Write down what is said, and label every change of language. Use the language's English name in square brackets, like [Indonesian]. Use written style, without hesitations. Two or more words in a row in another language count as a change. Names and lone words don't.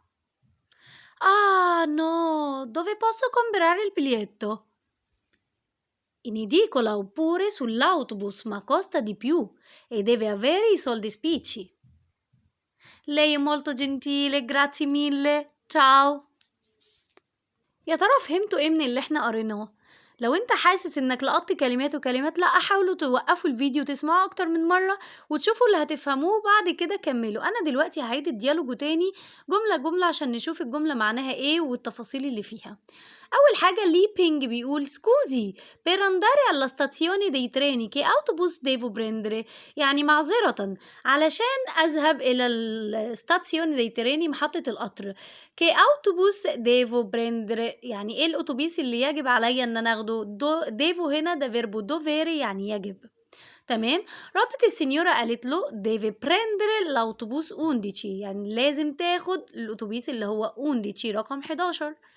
[Italian] Ah, no, dove posso comprare il biglietto? In edicola oppure sull'autobus, ma costa di più e deve avere i soldi spicci. Lei è molto gentile, grazie mille. ciao. [Arabic] يا ترى فهمتوا ايه من اللي احنا قريناه؟ لو انت حاسس انك لقطت كلمات وكلمات لا، حاولوا توقفوا الفيديو تسمعوا اكتر من مرة وتشوفوا اللي هتفهموه بعد كده كملوا. انا دلوقتي هعيد الديالوج تاني جملة جملة عشان نشوف الجملة معناها ايه والتفاصيل اللي فيها. اول حاجة ليبينج بيقول [Italian] scusi per andare alla stazione dei treni che autobus devo prendere، [Arabic] يعني معذرة علشان اذهب الى [Italian] la stazione dei treni [Arabic] محطة القطر. [Italian] che autobus devo prendere, [Arabic] يعني ايه الاتوبيس اللي يجب عليا ان انا اخده. ديفو هنا ده [Italian] verbo dovere [Arabic] يعني يجب. تمام. ردت السنيورة قالت له [Italian] devi prendere l'autobus 11, [Arabic] يعني لازم تاخد الاتوبيس اللي هو 11 رقم 11.